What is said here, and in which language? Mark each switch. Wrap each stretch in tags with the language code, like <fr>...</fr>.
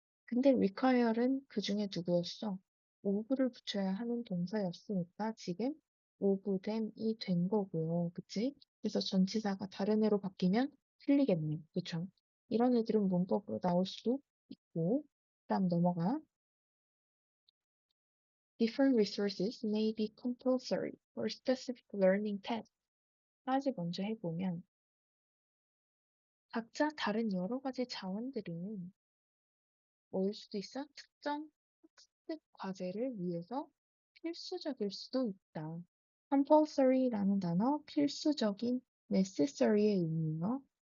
<ko>근데 require는 그 중에 누구였어? of를 붙여야 하는 동사였으니까 지금 of them이 된 거고요. 그치? 그래서 전치사가 다른 애로 바뀌면 틀리겠네. 그쵸? 이런 애들은 문법으로 나올 수도 있고 그 다음 넘어가.</ko> <en>Different resources may be compulsory for specific learning tasks.</en> <ko>까지 먼저 해보면 각자 다른 여러 가지 자원들은 뭐일 수도 있어? 특정 학습 과제를 위해서 필수적일 수도 있다. compulsory라는 단어 필수적인 necessary의 의미요.</ko>